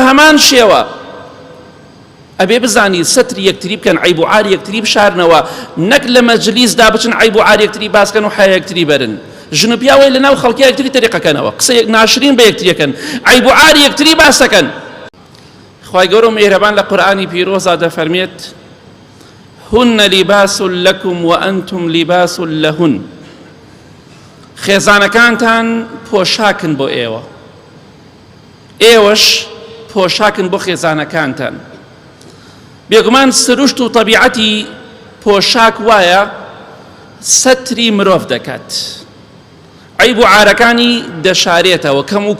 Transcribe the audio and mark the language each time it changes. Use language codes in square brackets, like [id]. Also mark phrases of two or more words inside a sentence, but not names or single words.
[ckb] هەمان شێوە ئەبێ بزانی سەتری یەکتری بکەن عیب و عاری یەکتری بشارنەوە نەک لە مەجلیسدا بچن عیب و عاری یەکتری باسکەن و حیا یەکتری بەرن ژن و پیاوەی لەناو خەڵکی یەکتری تەریقەکەنەوە قسەیەک ناشرین بە یەکتریەکەن عیب و عاری یەکتری باسەکەن خوای گەورە میهرەبان لە قورئانی پیرۆزا دەفەرمێت هن [ar] لباس لكم وأنتم لباس لهن [ckb] خێزانەکانتان پۆشاکن بۆ ئێوە ئێوەش پۆشاکن بۆ خێزانەکانتان بێگومان سروشت و طەبیعەتی پۆشاک وایە سەتری مرۆڤ دەکات عیب و عارەکانی دەشارێتەوە کەم و